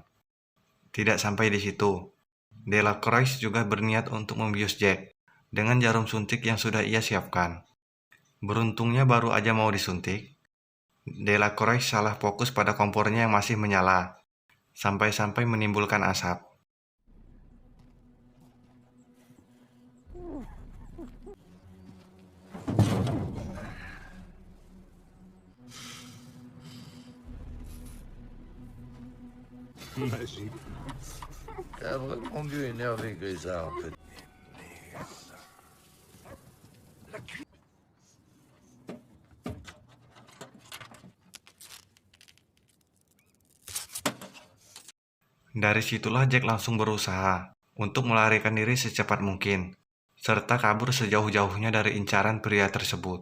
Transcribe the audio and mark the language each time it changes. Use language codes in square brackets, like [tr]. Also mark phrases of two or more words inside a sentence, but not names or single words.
[id] Tidak sampai di situ. Delacroix juga berniat untuk membius Jack dengan jarum suntik yang sudah ia siapkan. Beruntungnya baru aja mau disuntik, Delacroix salah fokus pada kompornya yang masih menyala, sampai-sampai menimbulkan asap. [fr] Magique. T'as vraiment dû énerver Grisard un peu. [id] Dari situlah Jack langsung berusaha untuk melarikan diri secepat mungkin, serta kabur sejauh-jauhnya dari incaran pria tersebut.